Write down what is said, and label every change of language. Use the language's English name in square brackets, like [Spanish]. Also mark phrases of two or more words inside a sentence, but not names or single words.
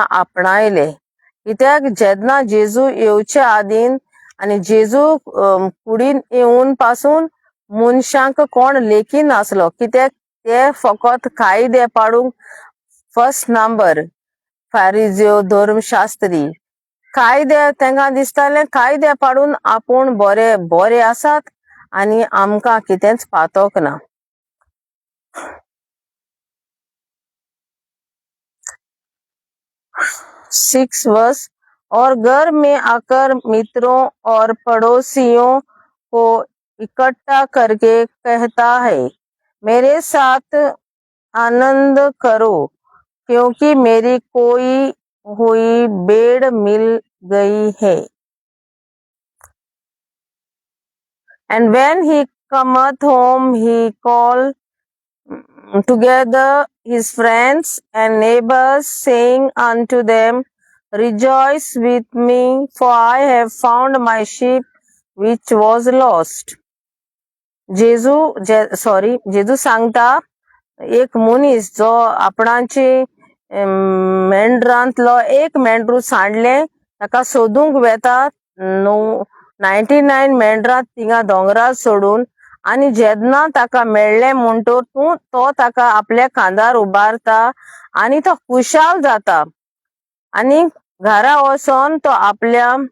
[Konkani] आपणायले, कित्याक जेन्ना जेजू येवचे आदीन आनी जेजू कुडीन येवन पासून मनशांक कोण लेखी नासलो, कित्याक ते फकत कायदे पाडूंक [English] first number [Konkani] फारिज्यो धर्मशास्त्री कायदे तांकां दिसताले कायदे पाडून आपूण बरे आसात आनी आमकां कितेंच पातोक ना. [Hindi] 6 वर्स और घर में आकर मित्रों और पड़ोसियों को इकट्ठा करके कहता है, मेरे साथ आनंद करो क्योंकि मेरी कोई हुई भेड़ मिल गई है. [English] And when he cometh home, he called together his friends and neighbors, saying unto them, rejoice with me, for I have found my sheep which was lost. [Konkani] जेजू सांगता, एक मनीस जो आपणाची मेंढरांतलो एक मेंढरू सांडले ताका सोदूंक वेता 99 मेंढरां थिंगा दोंगरार सोडून, आनी जेन्ना ताका मेळ्ळें म्हणटोर तो ताका आपल्या खांदार उबारता आनी तो खुशाल जाता आनी घरा वचोन तो आपल्या